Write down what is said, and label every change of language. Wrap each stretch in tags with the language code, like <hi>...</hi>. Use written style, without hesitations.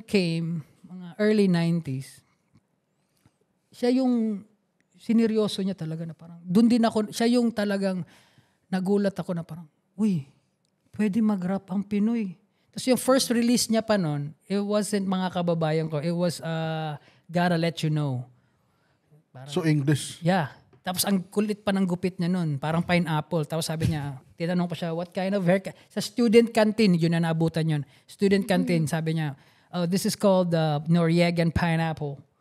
<tl>came, mga early 90s, siya yung sineryoso niya talaga na parang, doon din ako, siya yung talagang nagulat ako na parang, uy, pwede mag-rap ang Pinoy. Tapos yung first release niya pa noon,</tl> <en>it wasn't</en> <tl>mga kababayan ko, it was Gotta Let You Know. Parang,</tl> <en>so English? Yeah.</en> <tl>Tapos ang kulit pa ng gupit niya noon, parang pineapple. Tapos sabi niya, tinanong pa siya,</tl> <en>what kind of haircut?</en> <tl>Sa student canteen, yun na naabutan yun.</tl> <en>Student canteen,</en> <tl>sabi niya,</tl> <en>oh, this is called Noriegan pineapple.</en>